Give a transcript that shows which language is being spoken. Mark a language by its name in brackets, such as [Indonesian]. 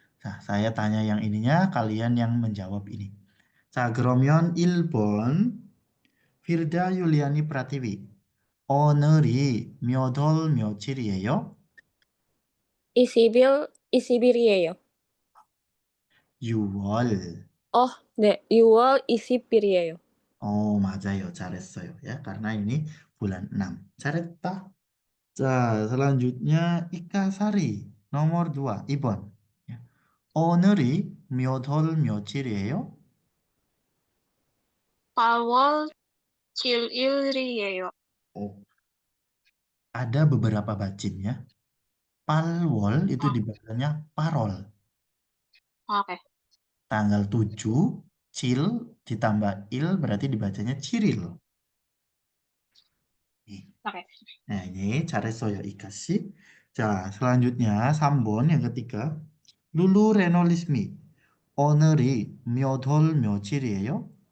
[Indonesian] Nah, saya tanya yang ininya, kalian yang menjawab ini. [Korean] 자, 그러면 1번 [Indonesian] Firda Yuliani Pratiwi. [Korean] 오늘이 몇 월 며칠이에요? 20일이에요. 6월. 네, 6월 20일이에요. 맞아요. 잘했어요. [Indonesian] Ya, karena ini bulan 6. [Korean] 잘했다. [Indonesian] 자, selanjutnya Ika Sari. nomor 2, Ibon. Ya. [Korean] 오늘이 몇 월 며칠이에요? 8월 7일이에요. [Indonesian] Ada beberapa bacin ya. Palwol itu dibacanya parol. Oke. Tanggal 7, cil ditambah il berarti dibacanya ciril. Oke. Nah, ini [Korean] 잘했어요, [Indonesian] Ika sih. 자, selanjutnya 3번 yang ketiga. Lulu Renolismi. [Korean] 오늘이 몇 월 며칠이에요?